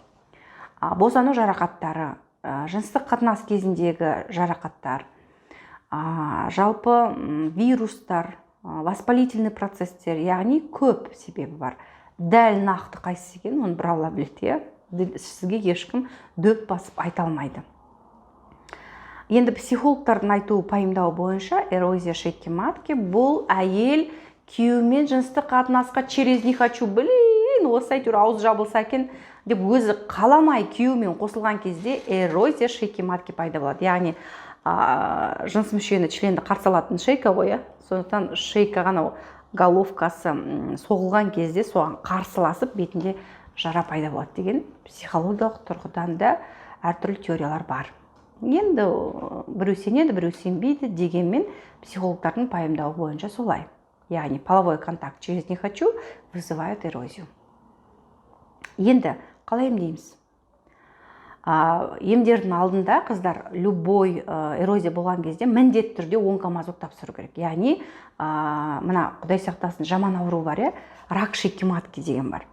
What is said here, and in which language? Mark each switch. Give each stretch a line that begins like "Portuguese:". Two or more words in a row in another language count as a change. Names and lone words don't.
Kazakh: Босану жарақаттары, жыныстық қатынас кезіндегі жарақаттар, жалпы вирустар,
Russian: воспалительный процесстер,
Kazakh: яғни көп себебі бар. Дәл нақты қайсысы екенін оны бір Алла біледі. Сізге ешкім дөп басып айта алмайды. Енді психологтардың айтуы пайымдауы бойынша
Russian: эрозия шейки матки
Kazakh: бұл әйел күйеуімен жыныстық қатынасқа
Russian: через не хочу,
Kazakh: осы әйтеуір ауыз жабылса екен деп өзі қаламай күйеуімен қосылған кезде
Russian: эрозия шейки матки
Kazakh: пайда болады. Яғни жыныс мүшені, членді қарсы алатын шейка ғой, сондықтан шейка ғана головкасы соғылған кезде соған қарсыласып бетінде жара пайда болады деген психологиялық тұрғыдан да әртүрлі теориялар бар. Енді біреу сенеді, біреу сенбейді дегенмен психологтардың пайымдауы бойынша солай.
Russian: Яғни половой контакт через не хочу вызывает эрозию.
Kazakh: Енді қалай емдейміз? Емдердің алдында, қыздар,
Russian: любой эрозия
Kazakh: болған кезде міндетті түрде онкомазок тапсыру керек. Яғни мына Құдай сақтасын жаман ауру бар,
Russian: рак шейки матки
Kazakh: деген бар.